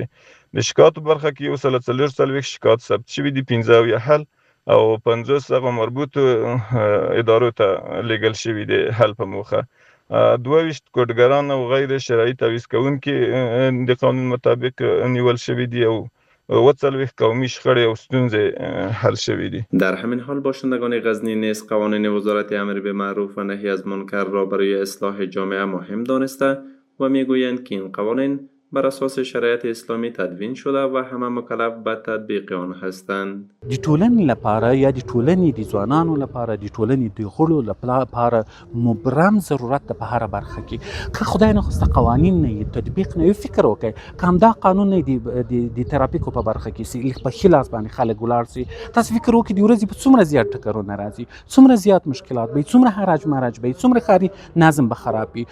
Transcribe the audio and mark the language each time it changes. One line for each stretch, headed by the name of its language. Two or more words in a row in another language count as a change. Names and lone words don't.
Pashto: د شکایاتو برخه کې 144 شکایات ثبت شوي دي، 15 یې حل او 50 هغه مربوطو ادارو ته لیږل شوي دي حل په موخه. 22 کوډګران او غیر شرعي تعویض کوونکي د قانون مطابق نیول شوي دي او 40 قومي شخړې او ستونزې حل شوي دي.
Persian: در همین حال باشندگان غزنی نیز قوانین وزارت امر به معروف و نهی از منکر را برای اصلاح جامعه مهم دانسته و میگویند که این قوانین بر اساس شریعت اسلامی تدوین شده و همه مکلف به تطبیق آن هستند.
Pashto: د ټولنې لپاره یا د ټولنې د ځوانانو لپاره د ټولنې د غړو لپاره مبرم ضرورت ده په هر برخه کې که خدای نخواسته قوانین نه تطبیق نه فکر وکړي که همدا قانون نه د ترافیکو په برخه کې سي په ښه لاس باندې خلک ولاړ سي تاسو فکر وکړئ د ورځې په څومره زیات ټکرونه راځي، څومره زیات مشکلات به څومره حراج مراج به څومره ښاري نظم به خراب وي.